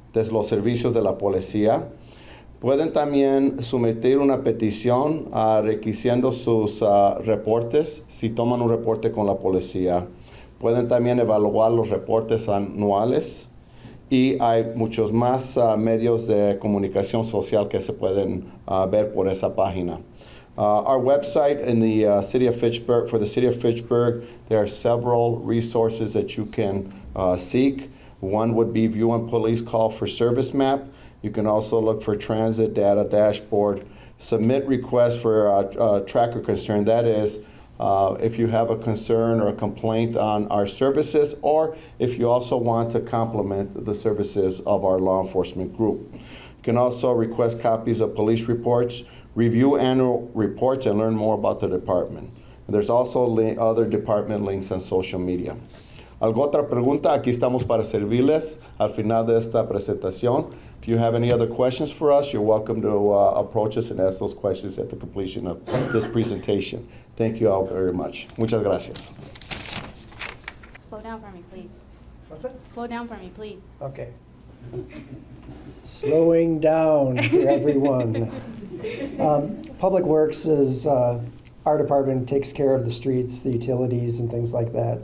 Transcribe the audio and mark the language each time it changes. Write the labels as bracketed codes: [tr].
[es] de los servicios de la policía. Pueden también someter una petición requiriendo sus reportes si toman un reporte con la policía. Pueden también evaluar los reportes anuales y hay muchos más medios de comunicación social que se pueden ver por esa página. [en] Our website in the city of Fitchburg, for the city of Fitchburg, there are several resources that you can seek. One would be View and Police Call for Service Map. You can also look for Transit Data Dashboard. Submit requests for tracker concern. That is, if you have a concern or a complaint on our services, or if you also want to complement the services of our law enforcement group. You can also request copies of police reports, review annual reports, and learn more about the department. And there's also other department links on social media. [es] ¿Algo otra pregunta? Aquí estamos para servirles al final de esta presentación. [en] If you have any other questions for us, you're welcome to approach us and ask those questions at the completion of this presentation. Thank you all very much. [es] Muchas gracias. [en] Slow down for me, please. What's that? Slow down for me, please. Okay. Slowing down for everyone. Public Works is, our department takes care of the streets, the utilities, and things like that.